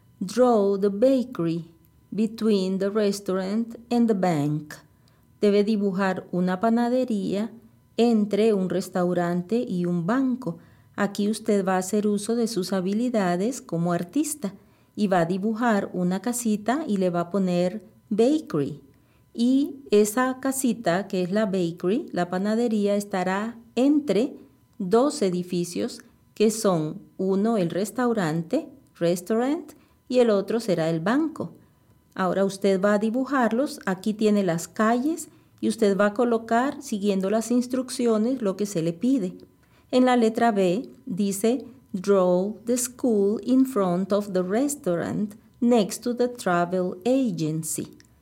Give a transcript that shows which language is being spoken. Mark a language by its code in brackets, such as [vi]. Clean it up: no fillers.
[en] Draw the bakery between the restaurant and the bank. [es] Debe dibujar una panadería entre un restaurante y un banco. Aquí usted va a hacer uso de sus habilidades como artista y va a dibujar una casita y le va a poner bakery. Y esa casita, que es la bakery, la panadería, estará entre dos edificios que son uno el restaurante, restaurant, y el otro será el banco. Ahora usted va a dibujarlos, aquí tiene las calles y usted va a colocar, siguiendo las instrucciones, lo que se le pide. En la letra B dice, [en] Draw the school in front of the restaurant next to the travel agency.